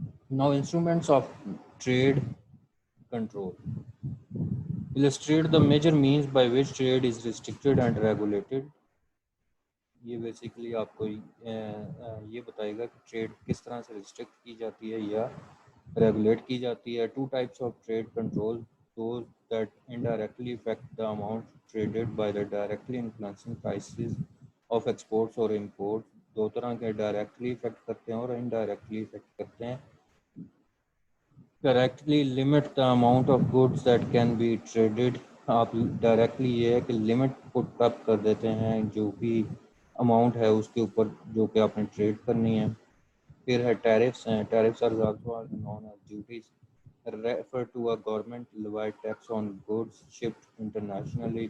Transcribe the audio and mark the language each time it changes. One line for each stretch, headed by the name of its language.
English: Now instruments of trade control. Illustrate the major means by which trade is restricted and regulated.
Urdu: یہ basically آپ کو یہ بتائے گا کہ ٹریڈ کس طرح سے ریسٹرکٹ کی جاتی ہے یا ریگولیٹ کی جاتی ہے.
English: 2 types of trade control. Those that indirectly affect the amount traded by the directly influencing prices of exports or imports.
Urdu: 2 طرح کے ڈائریکٹلی افیکٹ کرتے ہیں اور انڈائریکٹلی افیکٹ کرتے ہیں.
English: Directly limit the amount of goods that can be traded.
Urdu: آپ directly یہ ہے کہ لمٹ پٹ اپ کر دیتے ہیں جو بھی اماؤنٹ ہے اس کے اوپر جو کہ آپ نے ٹریڈ کرنی ہے. پھر ہے ٹیرفس ہیں.
English: Tariffs are also known as duties refer to a government levied tax on goods shipped internationally.